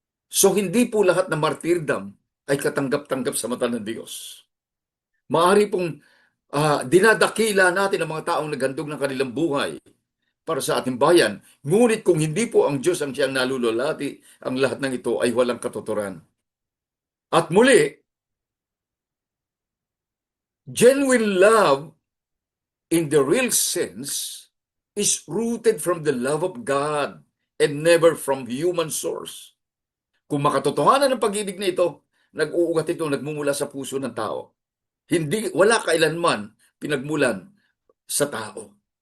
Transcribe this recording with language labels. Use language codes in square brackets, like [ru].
[tl] So hindi po lahat ng martyrdom ay katanggap-tanggap sa mata ng Diyos. Maari pong dinadakila natin ang mga taong naghandog ng kanilang buhay para sa ating bayan. Ngunit kung hindi po ang Diyos ang siyang nalululati, ang lahat ng ito ay walang katuturan. At muli, [en] genuine love in the real sense is rooted from the love of God and never from human source. [tl] Kung makatotohanan ng pag-ibig na ito, nag-uugat ito, nagmumula sa puso ng tao. Wala kailanman pinagmulan sa tao.